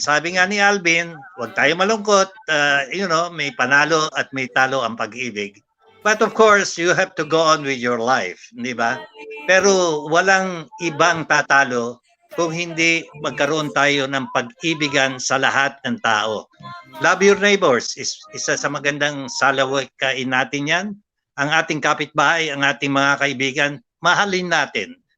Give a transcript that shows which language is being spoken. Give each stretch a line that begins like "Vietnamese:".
Filipino: Sabi nga ni Alvin, wag tayo malungkot. May panalo at may talo ang pag-ibig.
English: But of course, you have to go on with your life,
Filipino: di ba? Pero walang ibang tatalo kung hindi magkaroon tayo ng pag-ibigan sa lahat ng tao.
English: Love your neighbors
Filipino: is isa sa magandang salawikain natin yan. Ang ating kapitbahay, ang ating mga kaibigan, mahalin natin.